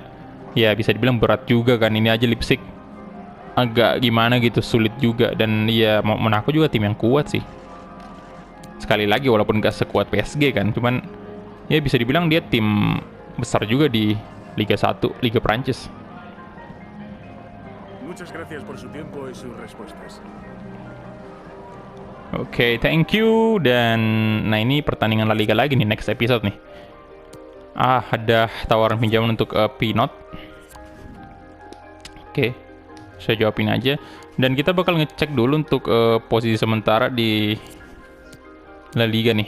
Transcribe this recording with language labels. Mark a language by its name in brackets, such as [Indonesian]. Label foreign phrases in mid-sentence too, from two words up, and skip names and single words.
[Indonesian] Ya, bisa dibilang berat juga kan. Ini aja Leipzig agak gimana gitu, sulit juga. Dan ya Monaco juga tim yang kuat sih. Sekali lagi walaupun gak sekuat PSG kan, cuman ya bisa dibilang dia tim besar juga di Liga 1, Liga Prancis. [Spanish] Muchas gracias por su tiempo y sus respuestas. [English] Oke, thank you. [Indonesian] Dan nah ini pertandingan La Liga lagi nih, [English] next episode [Indonesian] nih. Ada tawaran pinjaman untuk Pinot. Oke, saya jawabin aja. Dan kita bakal ngecek dulu untuk posisi sementara di La Liga nih.